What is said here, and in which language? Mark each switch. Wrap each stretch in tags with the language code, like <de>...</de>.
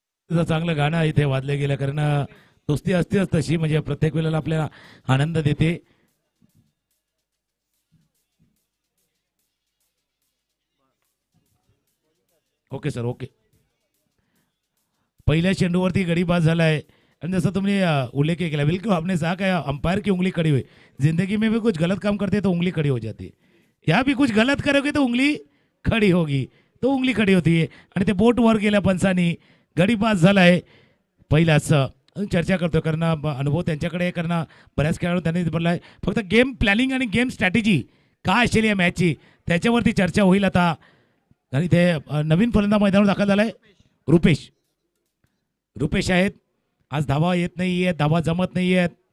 <mr>चांगलं गाणं इथे वाजलं गेलं, कारण दोस्ती असतेच तशी, म्हणजे प्रत्येक वेळेला आपल्याला आनंद देते. Okay sir, okay. पहिल्या चेंडूवरती गडी बाद झालाय आणि जसं तुम्ही उल्लेख केला,</mr> <hi>बिल्कुल आपने कहा कि अंपायर की उंगली खड़ी हुई. जिंदगी में भी कुछ गलत काम करते तो उंगली खड़ी हो जाती है, या भी कुछ गलत करोगे तो उंगली खड़ी होगी, तो उंगली खड़ी होती है.</hi> <mr>आणि ते बोट वर गेल्या पंचानी, गडी बाद झालाय पहिलाच. चर्चा करतो कारण अनुभव त्यांच्याकडे, कारण बऱ्याच खेळाडू त्यांनी बोललाय. फक्त गेम प्लॅनिंग आणि गेम स्ट्रॅटेजी काय असेल या मॅचची त्याच्यावरती चर्चा होईल आता. आणि ते नवीन फलंदाज मैदानावर दाखल झालाय रुपेश. रुपेश आहेत, आज धावा येत नाहीये, धावा जमत नाहीयेत.</mr>